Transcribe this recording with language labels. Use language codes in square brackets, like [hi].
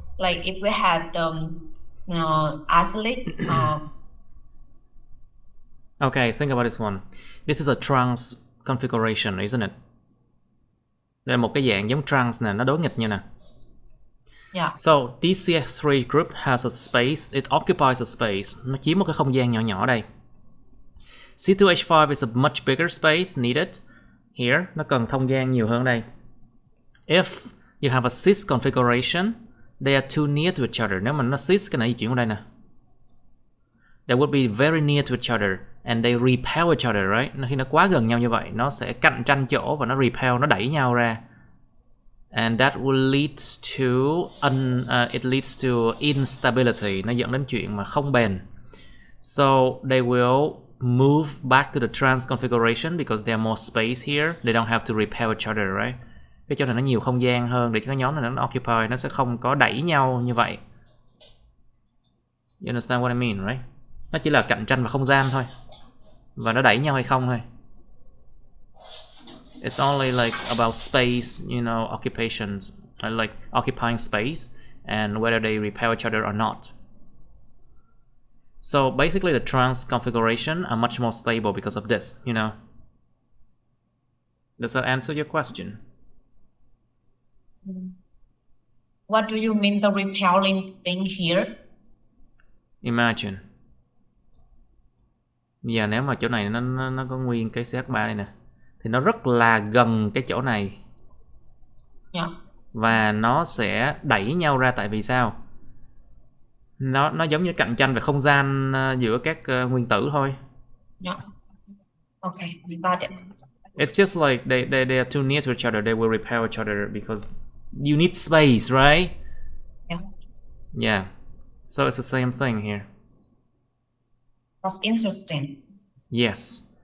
[en] Like if we have the acylic. Okay, think about this one. This is a trans configuration, isn't it? [vi] Đây là một cái dạng giống trans nè, nó đối nghịch như nè. [en] Yeah. So this CH3 group has a space, it occupies a space. [vi] Nó chiếm một cái không gian nhỏ nhỏ đây. [en] C2H5 is a much bigger space needed. Here, [vi] nó cần không gian nhiều hơn đây. [en] If you have a cis configuration, they are too near to each other. [vi] Nếu mà nó cis, cái này di chuyển qua đây nè. [en] They would be very near to each other and they repel each other, right? [vi] Khi nó quá gần nhau như vậy, nó sẽ cạnh tranh chỗ và nó repel, nó đẩy nhau ra. [en] And that will lead to it leads to instability. [vi] Nó dẫn đến chuyện mà không bền. [en] So they will move back to the trans configuration because there are more space here. They don't have to repel each other, right? [vi] Cái chỗ này nó nhiều không gian hơn để cho cái nhóm này nó occupy, nó sẽ không có đẩy nhau như vậy. [en] You understand what I mean, right? [vi] Nó chỉ là cạnh tranh vào không gian thôi. Và nó đẩy nhau hay không thôi. [en] It's only like about space, you know, occupations, like occupying space and whether they repel each other or not. So basically the trans configuration are much more stable because of this, you know. Does that answer your question? What do you mean the repelling thing here? Imagine. [vi] Giờ nếu mà chỗ này nó có nguyên cái CH3 đây nè, thì nó rất là gần cái chỗ này. [en] Yeah. [vi] Và nó sẽ đẩy nhau ra, tại vì sao? Nó giống như cạnh tranh về không gian giữa các nguyên tử thôi. [en] Yeah. Okay, we got it. It's just like they are too near to each other. They will repel each other because you need space, right? Yeah. Yeah. So it's the same thing here. That's interesting. Yes.